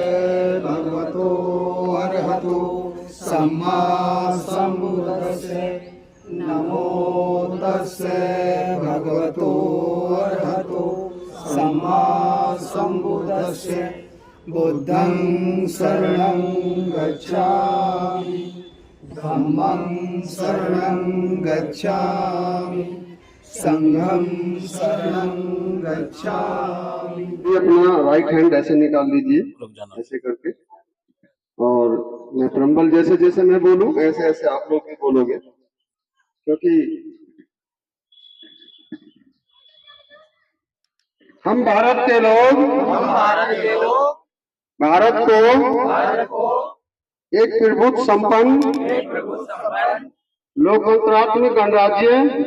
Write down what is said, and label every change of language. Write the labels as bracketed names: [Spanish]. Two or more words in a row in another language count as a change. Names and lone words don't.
[Pali] भगवतो अरहतो सम्मा सम्बुद्धस्से नमो तस्से भगवतो अरहतो सम्मा सम्बुद्धस्से बुद्धं शरणं गच्छामि धम्मं शरणं गच्छामि संघं शरणं गच्छामि। [Hindi] अपना [English] right hand [Hindi] ऐसे निकाल लीजिए, ऐसे करके, और मैं प्रम्बल जैसे जैसे मैं बोलूं ऐसे ऐसे आप लोग भी बोलोगे, क्योंकि हम भारत के लोग भारत को एक प्रभुत्व संपन्न लोकतंत्रात्मक गणराज्य